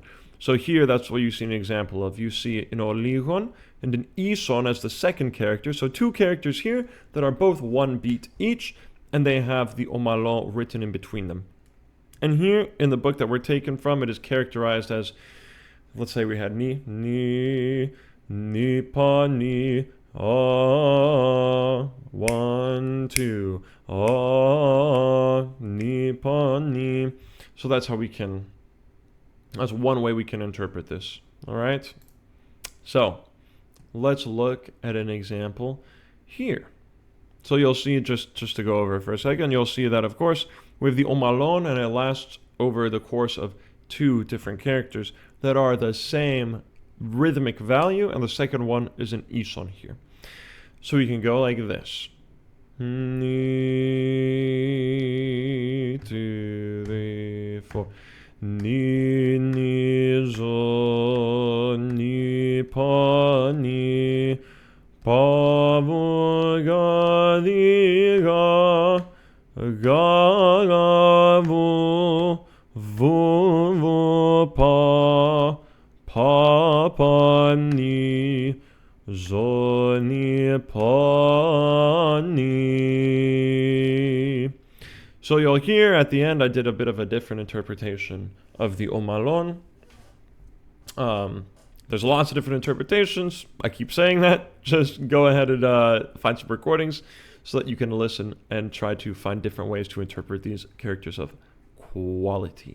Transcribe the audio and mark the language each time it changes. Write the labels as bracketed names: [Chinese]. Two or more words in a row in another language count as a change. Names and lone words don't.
[English] So here, that's what you see an example of. You see an oligon and an ison as the second character. So 2 characters here that are both 1 beat each, and they have the Omalon written in between them. And here, in the book that we're taken from, it is characterized as, let's say we had ni, pa, ni, ah, 1, 2, ah, ni, pa, ni. So that's one way we can interpret this, all right? So, let's look at an example here. So you'll see, just to go over it for a second, you'll see that, of course, we have the Omalon, and it lasts over the course of 2 different characters that are the same rhythmic value, and the second one is an ison here. So we can go like this. Ni, 2, 3, 4. Ni, ni, zo, ni, pa, ni, pa, vu, ga, di, ga, ga, vu, vu, pa, pa, ni, zo, ni, pa, ni. So you'll hear at the end I did a bit of a different interpretation of the Omalon. There's lots of different interpretations. I keep saying that. Just go ahead and find some recordings so that you can listen and try to find different ways to interpret these characters of quality.